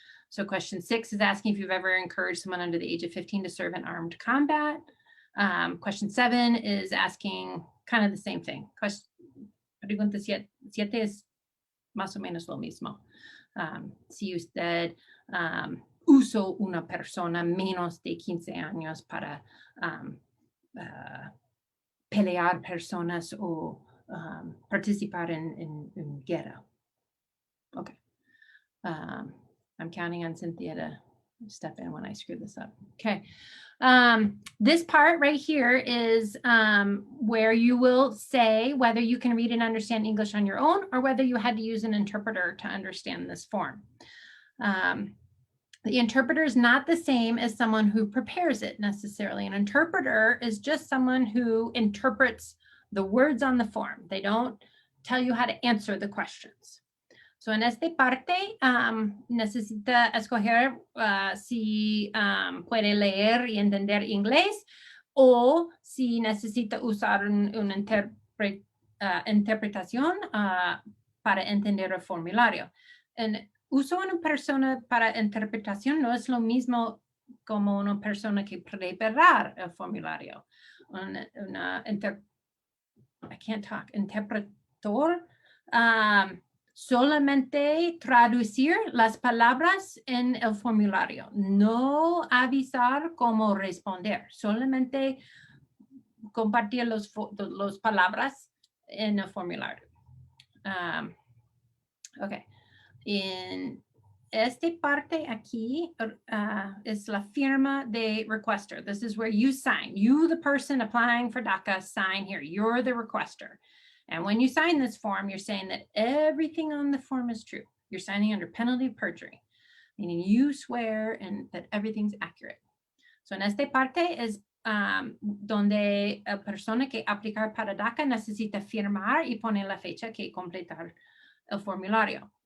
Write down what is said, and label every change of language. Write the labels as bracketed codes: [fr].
[en] So question 6 is asking if you've ever encouraged someone under the age of 15 to serve in armed combat. Question 7 is asking kind of the same thing. [es] Pregunta 7 es más o menos lo mismo. Si usted usó una persona menos de 15 años para pelear personas o participar en guerra. [en] Okay. I'm counting on Cynthia to step in when I screw this up. Okay. This part right here is where you will say whether you can read and understand English on your own or whether you had to use an interpreter to understand this form. The interpreter is not the same as someone who prepares it necessarily. An interpreter is just someone who interprets the words on the form. They don't tell you how to answer the questions. [es] So en esta parte necesita escoger si puede leer y entender inglés o si necesita usar una interpretación para entender el formulario. And uso de una persona para interpretación no es lo mismo como una persona que preparar el formulario. [en] I can't talk, [es] interpretor, solamente traducir las palabras en el formulario, no avisar cómo responder, solamente compartir las palabras en el formulario. Ok. En esta parte aquí es la firma de requester. [en] This is where you sign. You, the person applying for DACA, sign here. You're the requester. And when you sign this form, you're saying that everything on the form is true. You're signing under penalty of perjury, meaning you swear and that everything's accurate. [es] So en esta parte es donde la persona que aplicar para DACA necesita firmar y poner la fecha que completar el formulario.